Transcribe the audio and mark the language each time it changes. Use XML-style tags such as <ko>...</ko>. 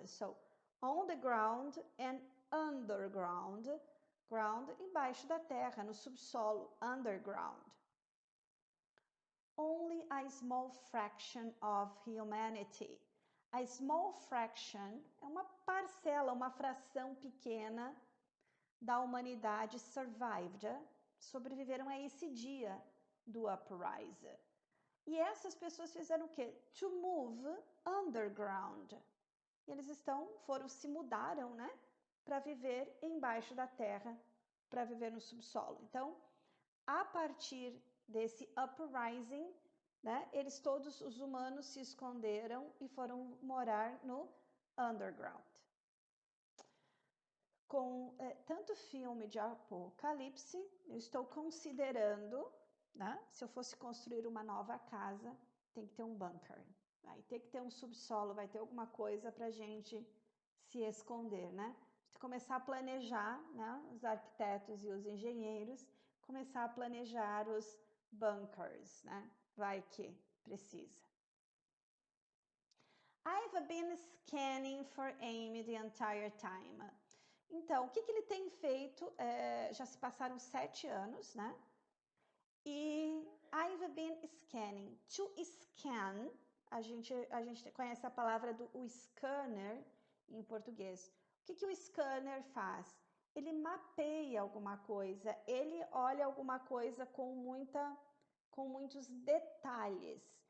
<en>So, on the ground and underground.</en> <pt>Ground, embaixo da terra, no subsolo, underground.</pt> <en>Only a small fraction of humanity. A small fraction</en> <pt>é uma parcela, uma fração pequena da humanidade survived, sobreviveram a esse dia do uprising. E essas pessoas fizeram o quê?</pt> <en>To move underground.</en> <pt>E eles se mudaram, né? Para viver embaixo da terra, para viver no subsolo. Então, a partir desse uprising, né? Eles todos, os humanos, se esconderam e foram morar no underground. Com tanto filme de apocalipse, eu estou considerando, né? Se eu fosse construir uma nova casa, tem que ter um bunker, vai ter que ter um subsolo, vai ter alguma coisa para a gente se esconder, né? Começar a planejar, né? Os arquitetos e os engenheiros, começar a planejar os bunkers, né? Vai que precisa.</pt> <en>I've been scanning for Amy the entire time.</en> <pt>Então, o que ele tem feito? Já se passaram 7 anos, né? E</pt> <en>I've been scanning.</en> <pt>To scan, a gente conhece a palavra do scanner em português. O que o scanner faz? Ele mapeia alguma coisa, ele olha alguma coisa com muitos detalhes.</pt>